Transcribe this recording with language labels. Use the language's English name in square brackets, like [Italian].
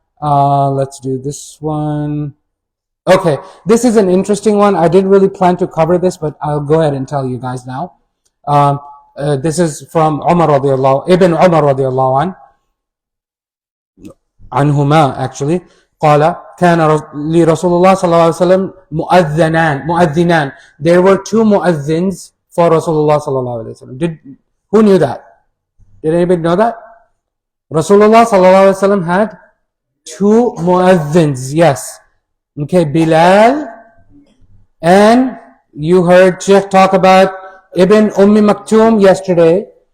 [English] Let's do this one. Okay, this is an interesting one. I didn't really plan to cover this, but I'll go ahead and tell you guys now. This is from Ibn Umar radiallahu anhuma actually. [Arabic] قال كان لرسول الله صلى الله عليه وسلم مؤذنان. [English] There were two mu'adhins for Rasulullah [Arabic] صلى الله عليه وسلم. [English] Who knew that? Did anybody know that? Rasulullah [Arabic] صلى الله عليه وسلم [English] had two mu'adhins. Yes. Okay, Bilal, and you heard Sheikh talk about Ibn Maktum yesterday.